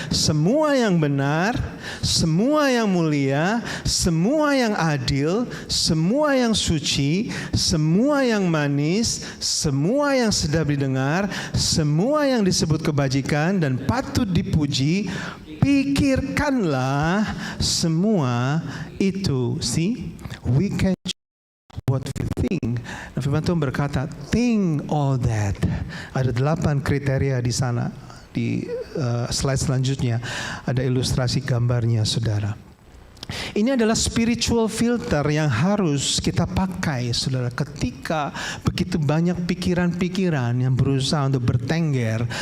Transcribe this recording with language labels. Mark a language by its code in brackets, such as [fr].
[id] Semua yang benar, semua yang mulia, semua yang adil, semua yang suci, semua yang manis, semua yang sedap didengar, semua yang disebut kebajikan dan patut dipuji, pikirkanlah semua itu. [en] See, we can what we think. [id] Nah, firman Tuhan berkata, [en] think all that. [id] Ada 8 kriteria di sana. Di slide selanjutnya ada ilustrasi gambarnya, saudara. Ini adalah spiritual filter yang harus kita pakai, saudara, ketika begitu banyak pikiran-pikiran yang berusaha untuk bertengger.